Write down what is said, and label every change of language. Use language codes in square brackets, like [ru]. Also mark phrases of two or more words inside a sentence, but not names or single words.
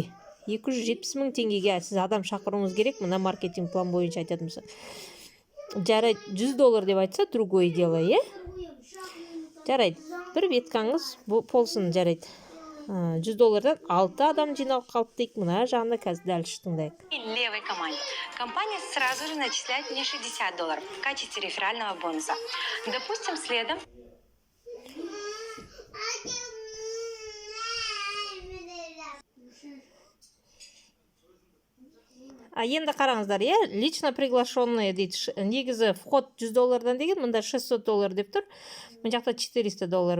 [kk] 270 000 теңгеге сіз адам шақыруыңыз керек, мына маркетинг план бойынша айтатын болса. Жарайды, $100 деп айтса, [ru] другое дело, [kk] Жарайды, бір веткаңыз болсын, жарайды. $100 6 адам жиналып қалды дейік. Мына жағында қазір дәл тыңдайық. [ru] И левой команде. Компания сразу же начисляет мне $60 в качестве реферального бонуса. Допустим, следом [kk] Енді қараңыздар, [ru] лично приглашенные [kk] дейді. Негізі вход $100 деген, мұнда $600 деп тұр. Бұл жақта $400.